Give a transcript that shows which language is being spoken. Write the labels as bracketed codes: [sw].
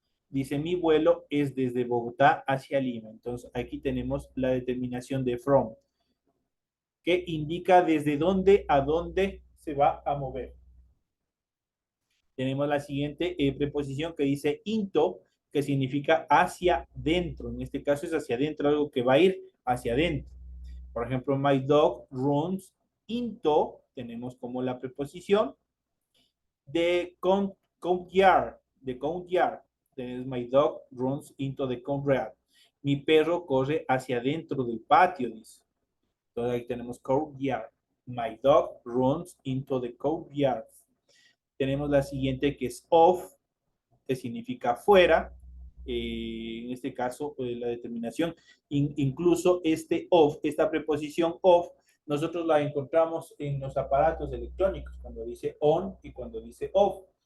[es] Dice, mi vuelo es desde Bogotá hacia Lima. Entonces, aquí tenemos la determinación de from, que indica desde dónde a dónde se va a mover. Tenemos la siguiente preposición que dice into, que significa hacia dentro. En este caso es hacia adentro, algo que va a ir hacia adentro. Por ejemplo, [en] my dog runs into, [es] tenemos como la preposición de courtyard, de courtyard. Entonces, [en] my dog runs into the courtyard. [es] Mi perro corre hacia adentro del patio, dice. Entonces ahí tenemos courtyard. [en] My dog runs into the courtyard. [es] Tenemos la siguiente que es off, que significa fuera. En este caso, la determinación, incluso este off, esta preposición off, nosotros la encontramos en los aparatos electrónicos, cuando dice on y cuando dice off.